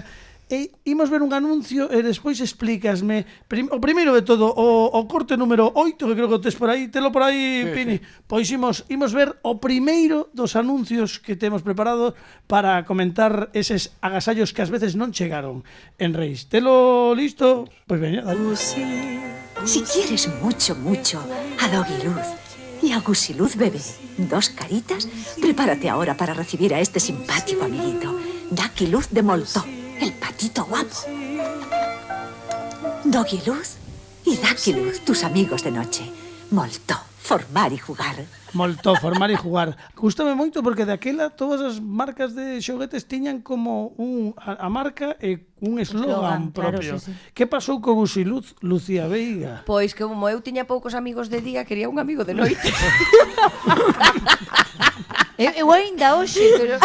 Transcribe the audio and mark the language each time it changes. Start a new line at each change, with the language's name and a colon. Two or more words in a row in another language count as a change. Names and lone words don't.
Galician: E imos ver un anuncio e despois explícasme o primeiro de todo, o corte número 8, que creo que tes por aí, telo por aí, Pini. Pois imos ver o primeiro dos anuncios que temos preparado para comentar eses agasallos que ás veces non chegaron en Reis. Telo listo? Pois veña, dale.
Spanish: Si quieres mucho, mucho a Doggy Luz y a Gusiluz bebé, dos caritas, prepárate ahora para recibir a este simpático amiguito, Ducky Luz de Moltó, el patito guapo. Doggy Luz y Ducky Luz, tus amigos de noche. Moltó, formar y jugar. Molto, formar e jugar.
Galician: Gústame moito porque daquela todas as marcas de xoguetes tiñan como a marca e un eslogan propio.
Spanish: Claro, sí.
Galician: Que pasou con Gusiluz, Lucía Veiga? Pois que como eu tiña poucos amigos de día, quería un amigo de noite. Eu ainda hoxe, pero